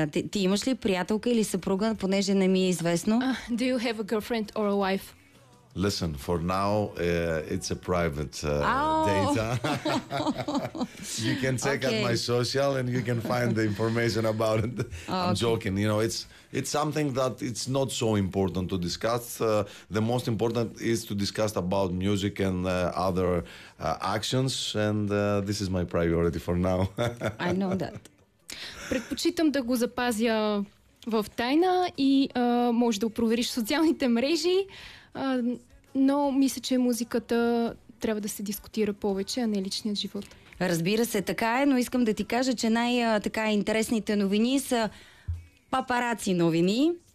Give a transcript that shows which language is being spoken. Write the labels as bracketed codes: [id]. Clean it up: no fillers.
[bg] Ти имаш ли приятелка или съпруга, понеже не ми е известно? [en] Do you have a girlfriend or a wife? Listen, for now, it's a private data. You can check at my social and you can find the information about it. I'm joking. You know, it's something that it's not so important to discuss. The most important is to discuss about music and other actions. And this is my priority for now. I know that. [bg] Предпочитам да го запазя в тайна и може да провериш социалните мрежи. Но мисля, че музиката трябва да се дискутира повече, а не личният живот. Разбира се, така е, но искам да ти кажа, че най-така интересните новини са папараци новини.